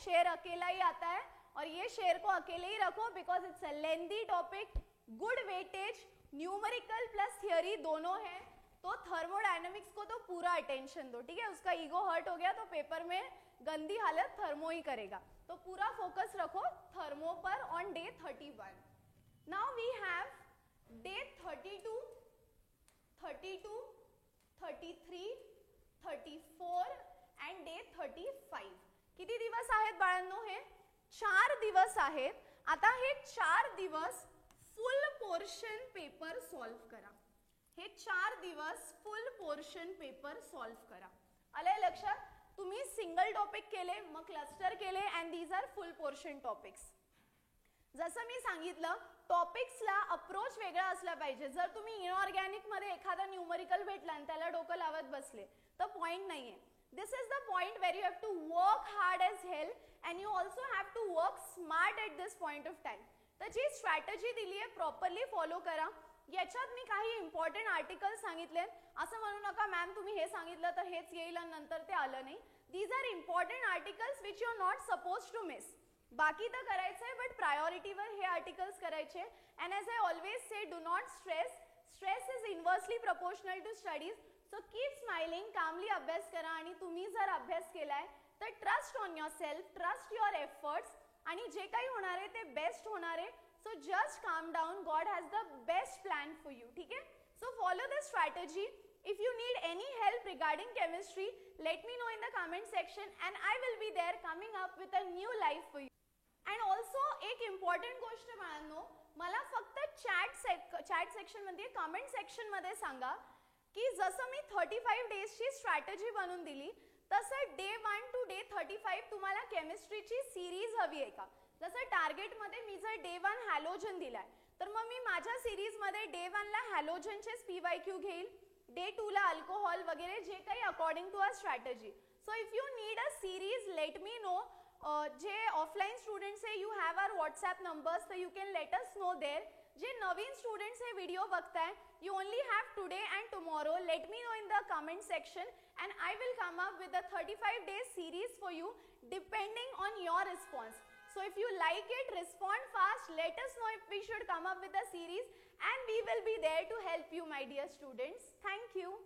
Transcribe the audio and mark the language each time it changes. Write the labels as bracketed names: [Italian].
[Hindi] शेर अकेला ही आता है, और ये शेर को अकेले ही रखो [English] because it's a lengthy topic, [Hindi] good weightage, numerical plus theory दोनों है. तो थर्मोडायनेमिक्स को तो पूरा अटेंशन दो, ठीक है. उसका ईगो हर्ट हो गया तो पेपर में गंदी हालत थर्मो ही करेगा, तो पूरा फोकस रखो थर्मो पर on day 31. [English] Now we have day 32, 33, 34 and day 35. [Marathi] किती दिवस आहेत बाळांनो? हे 4 दिवस आहेत. आता हे 4 दिवस फुल पोर्शन पेपर सॉल्व करा. हे 4 दिवस फुल पोर्शन पेपर सॉल्व करा. आलंय लक्षात? तुम्ही सिंगल टॉपिक केले, मग क्लस्टर केले, [English] And these are full portion topics. [Marathi] जसं मी सांगितलं, टॉपिक्सला अप्रोच वेगळा असला पाहिजे. जर तुम्ही इनऑर्गॅनिक मध्ये एखादा न्यूमरिकल भेटला आणि त्याला डोकं लावत बसले तर पॉइंट नाहीये. [English] This is the point where you have to work hard as hell and you also have to work smart at this point of time. [Marathi] तर जी स्ट्रॅटेजी दिली आहे प्रॉपरली फॉलो करा. याच्यात मी काही इम्पॉर्टंट आर्टिकल्स सांगितले. असं म्हणू नका मॅम तुम्ही हे सांगितलं तर हेच येईल आणि नंतर ते आलं नाही. [English] These are important articles which you are not suppose to miss. [Marathi] बाकी तर करायचंय बट प्रायोरिटीवर हे आर्टिकल्स करायचे. [English] And as I always say, do not stress. Stress is inversely proportional to studies. So keep smiling, [Marathi] कामली अभ्यास करा. आणि तुम्ही जर अभ्यास केलाय तर [English] trust on yourself, trust your efforts, [Marathi] आणि जे काही होणार आहे ते बेस्ट होणार आहे. [English] So just calm down, God has the best plan for you. [Marathi] ठीक आहे. [English] So follow this strategy. If you need any help regarding chemistry, let me know in the comment section and I will be there coming up with a new life for you. And also [Marathi] एक important गोष्ट बाळांनो, मला फक्त chat section मध्ये, comment section मध्ये सांगा की जसं मी 35 डेजची स्ट्रॅटेजी बनवून दिली तसं डे 1 टू डे 35 तुम्हाला केमिस्ट्रीची सिरीज हवी आहे का? जसं टार्गेट मध्ये मी जर डे 1 हॅलोजन दिलाय तर मग मी माझ्या सिरीज मध्ये डे 1 ला हॅलोजनचे PYQ घेईल, डे 2 ला अल्कोहॉल वगैरे, जे काही [English] According to a strategy. So if you need a series let me know. [Marathi] जे ऑफलाईन स्टुडंट्स आहे, [English] You have our WhatsApp numbers, तर you can let us know there. [Marathi] जे नवीन स्टुडंट्स हे व्हिडिओ बघताय, [English] You only have today and tomorrow. Let me know in the comment section and I will come up with a 35 days series for you depending on your response. So if you like it, respond fast. Let us know if we should come up with a series and we will be there to help you, my dear students. Thank you.